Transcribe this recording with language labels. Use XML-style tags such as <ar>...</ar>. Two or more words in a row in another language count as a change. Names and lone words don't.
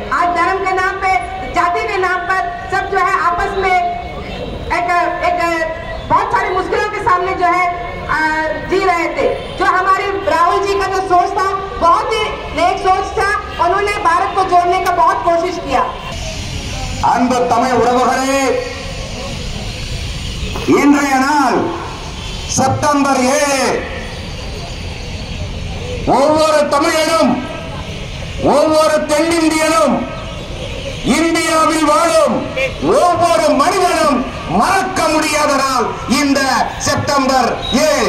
<hi>आज धर्म के नाम पे, जाति के नाम पर सब जो है आपस में एक बहुत सारी मुश्किलों के सामने जो है जी रहे थे। जो हमारे राहुल जी का जो सोच था बहुत ही नेक सोच था, उन्होंने भारत को जोड़ने का बहुत कोशिश किया।</hi> <ta>அன்பு தமிழ் உறவுகளே, இன்றைய நாள் செப்டம்பர் 7, ஒவ்வொரு தமிழனும் ஒவ்வொரு தென்னிந்தியனும் இந்தியாவில் வாழும் ஒவ்வொரு மனிதனும் மறக்க முடியாத நாள் இந்த செப்டம்பர் 7.</ta>